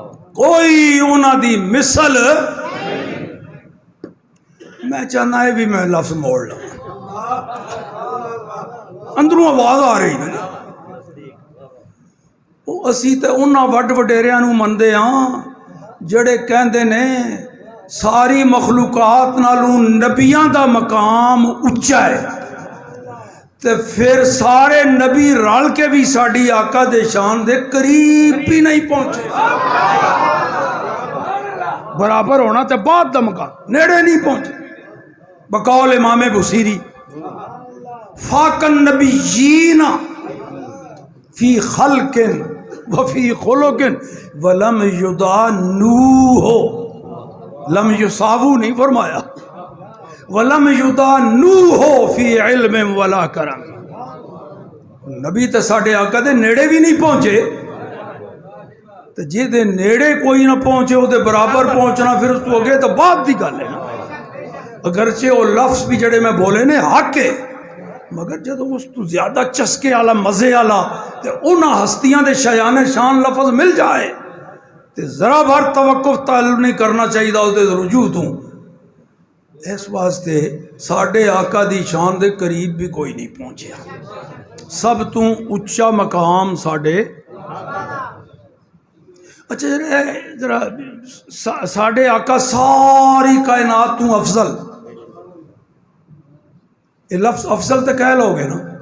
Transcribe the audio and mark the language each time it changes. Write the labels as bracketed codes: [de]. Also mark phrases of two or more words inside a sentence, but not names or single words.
[pa] کوئی انہاں دی مثل میں چاہنا ہے بھی میں لفظ موڑ لوں، اندروں آواز آ رہی نا. وہ اسی تے انہاں وڈ وڈیریاں نوں مندے ہاں جڑے کہندے نے ساری مخلوقات نالوں نبیاں دا مقام اچا ہے، تے پھر سارے نبی رل کے بھی ساڈی آقا دے شان دے قریب بھی نہیں پہنچے. برابر ہونا تے بعد دا مقام، نیڑے نہیں پہنچے. بقول امام بصیری [ar] فاق النبیین فی خلق وفی خلق ولم یدانوہ، لم یساوو [pa] نہیں فرمایا، [ar] ولم یدانوہ فی علم ولا کرم. [pa] نبی تے ساڈے آقا دے نیڑے بھی نہیں پہنچے، تے جے دے نیڑے کوئی نہ پہنچے وہ دے برابر پہنچنا پھر اس تو اگے تو بعد دی گل ہے نا. اگرچہ وہ لفظ بھی جڑے میں بولے نے حق ہے، مگر جدو اس تو زیادہ چسکے والا مزے والا تے انہاں ہستیاں دے شایان شان لفظ مل جائے تے ذرا بھر توقف تعلق نہیں کرنا چاہیے اس دے رجوع تو. اس واسطے ساڈے آقا دی شان دے قریب بھی کوئی نہیں پہنچیا. سب تو اچا مقام ساڈے اچھا ذرا ساڈے آقا ساری کائنات تو افضل، یہ لفظ افضل تو کہہ لو گے نا.